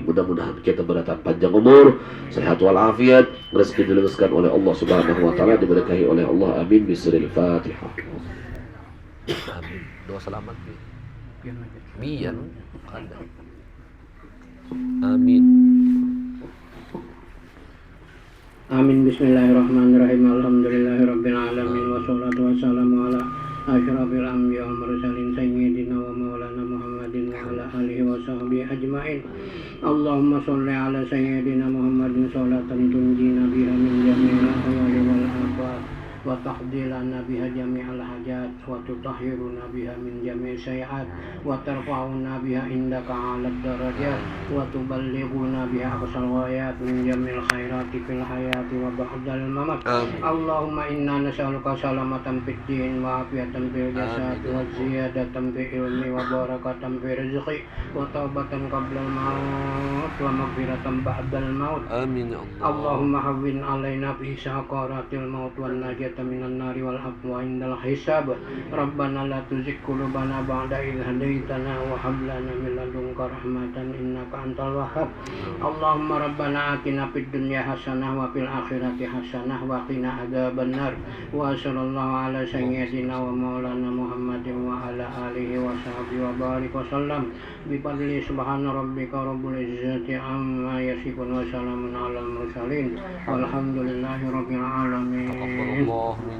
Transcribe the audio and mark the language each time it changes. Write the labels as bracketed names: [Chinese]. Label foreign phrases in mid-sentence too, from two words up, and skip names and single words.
[Indonesian] Mudah-mudahan kita berdatang panjang umur, sehat walafiat, rezeki diluruskan oleh Allah [Arabic] سبحانه وتعالى, [Indonesian] diberkahi oleh Allah. Amin. [Arabic] بسم الله الفاتحة. [Indonesian] Amin. Doa selamat. Biar ada. Amin. Amin. [Arabic] بسم الله الرحمن الرحيم الحمد لله رب العالمين والصلاة والسلام على أشرف الأنبياء والمرسلين سيدنا ومولانا محمد وعلى آله وصحبه أجمعين. اللهم صل على سيدنا محمد صلاة تنجينا بها من جميع الأهوال والآفات وتقضي لنا بها جميع الحاجات وتطهرنا بها من جميع السيئات وترفعنا بها عندك أعلى الدرجات وتبلغنا بها أقصى الغايات من جميع الخيرات في الحياة وبعد الممات. اللهم إنا نسألك سلامة في الدين وعافية في الجسد وزيادة في العلم وبركة في الرزق وتوبة قبل الموت ومغفرة بعد الموت. آمين يا الله. اللهم هون علينا في سكرات الموت والنجاة من النار والعفو عند الحساب. ربنا لا تزغ قلوبنا بعد إذ هديتنا وهب لنا من لدنك رحمة إنك أنت الوهاب. اللهم ربنا آتنا في الدنيا حسنة وفي الآخرة حسنة وقنا عذاب النار. وصلى الله على سيدنا ومولانا محمد وعلى آله وصحبه وبارك وسلم. بفضل سبحان ربك رب العزة عما يصفون وسلام على المرسلين والحمد لله رب العالمين.